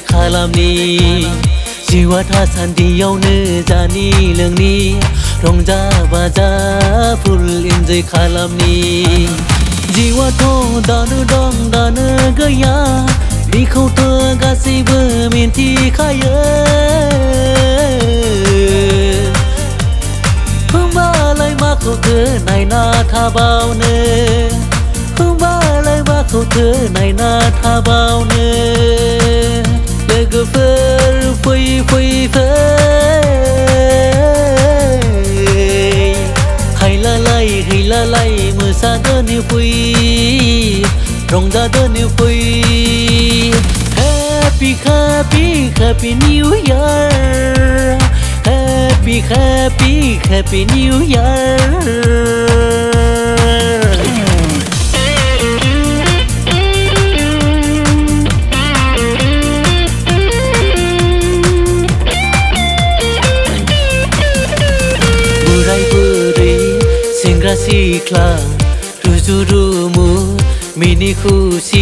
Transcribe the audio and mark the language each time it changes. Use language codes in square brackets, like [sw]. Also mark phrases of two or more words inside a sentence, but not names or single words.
[brx] खालामनि जिउआ थासान्दियावनो जानि लोंनि रंजा बाजा फुल इन्जय खालामनि जिउआथ' दानो दं दानो गैया बेखौथ' गासैबो मिन्थिखायो होमबालाय माखौथो नायना थाबावनो होमबालाय माखौथो नायना थाबावनो लोगोफोर फै फै फै हैलालाय मोसादोनि फै रंजादोनि फै [en] Happy happy happy New Year Happy happy happy New Year [brx] बोराय बुरै सेंग्रा सिख्ला रुजु रुमु मिनि खुसि